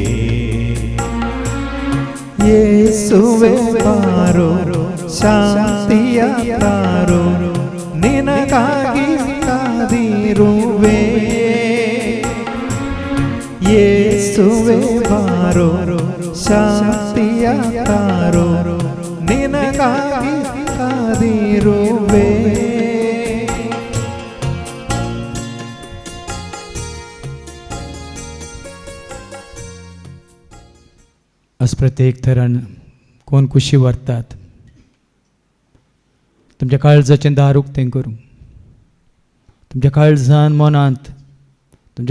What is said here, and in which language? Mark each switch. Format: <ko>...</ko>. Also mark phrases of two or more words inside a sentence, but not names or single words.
<kn>ಯೇಸುವೆ ಬಾರೋ ಶಾಂತಿಯ ತಾರೋ ನಿನಗಾಗಿ ಕಾದಿರುವೆ ಯೇಸುವೆ ಬಾರೋ ಶಾಂತಿಯ ತಾರೋ ನಿನಗಾಗಿ ಕಾದಿರುವೆ</kn> <kok>आज प्रत्येक तरान कोण कुशी व्हरतात तुमच्या काळजाचें दार उक्तें करूं तुमच्या काळजान मनांत तुमच्या</kok>